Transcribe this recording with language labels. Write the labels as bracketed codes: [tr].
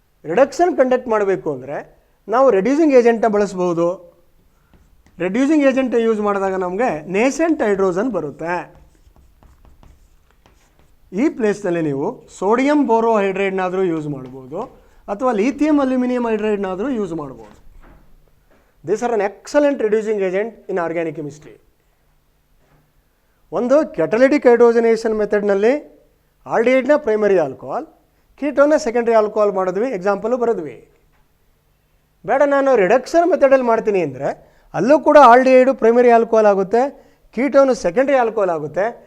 [kn] Reduction conduct ಮಾಡಬೇಕು ಅಂದರೆ ನಾವು ರೆಡ್ಯೂಸಿಂಗ್ ಏಜೆಂಟ್ನ ಬಳಸ್ಬೋದು. ರೆಡ್ಯೂಸಿಂಗ್ ಏಜೆಂಟ್ ಯೂಸ್ ಮಾಡಿದಾಗ ನಮಗೆ ನೇಸೆಂಟ್ ಹೈಡ್ರೋಜನ್ ಬರುತ್ತೆ. ಈ ಪ್ಲೇಸ್ನಲ್ಲಿ ನೀವು ಸೋಡಿಯಂ ಬೋರೋಹೈಡ್ರೈಡ್ನಾದರೂ ಯೂಸ್ ಮಾಡ್ಬೋದು ಅಥವಾ ಲಿಥಿಯಂ ಅಲ್ಯೂಮಿನಿಯಂ ಹೈಡ್ರೈಡ್ನಾದರೂ ಯೂಸ್ ಮಾಡ್ಬೋದು. [en] These are an excellent reducing agent in organic chemistry. [kn] ಒಂದು catalytic ಹೈಡ್ರೋಜನೇಷನ್ ಮೆಥಡ್ನಲ್ಲಿ ಆಲ್ಡಿಹೈಡ್ನ primary alcohol, ಕೀಟೋನ್ನ secondary alcohol ಮಾಡಿದ್ವಿ, ಎಕ್ಸಾಂಪಲು ಬರೆದ್ವಿ. ಬೇಡ ನಾನು ರಿಡಕ್ಷನ್ ಮೆಥಡಲ್ಲಿ ಮಾಡ್ತೀನಿ ಅಂದರೆ ಅಲ್ಲೂ ಕೂಡ ಆಲ್ಡಿಹೈಡು ಪ್ರೈಮರಿ ಆಲ್ಕೋಹಾಲ್ ಆಗುತ್ತೆ, ಕೀಟೋನು ಸೆಕೆಂಡ್ರಿ ಆಲ್ಕೋಹಾಲ್ ಆಗುತ್ತೆ.